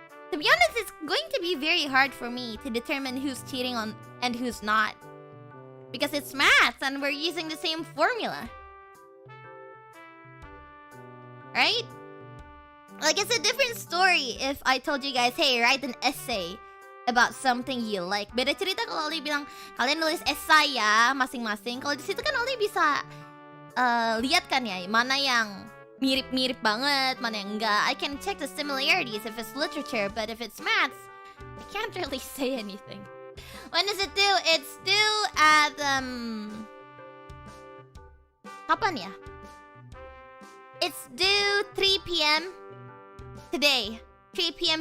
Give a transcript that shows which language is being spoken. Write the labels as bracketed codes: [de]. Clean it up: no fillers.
[en] To be honest, it's going to be very hard for me to determine who's cheating on and who's not. Because it's math and we're using the same formula. Right? Like it's a different story if I told you guys, hey, write an essay about something you like. [id] Beda cerita kalau Ollie bilang, kalian nulis esai ya masing-masing. Kalau di situ kan Ollie bisa lihat kan ya, mana yang mirip-mirip banget, mana yang enggak. [en] I can check the similarities if it's literature, but if it's maths, I can't really say anything. When is it due? It's due at [id] kapan ya? [en] It's due 3 p.m. today. 3 p.m.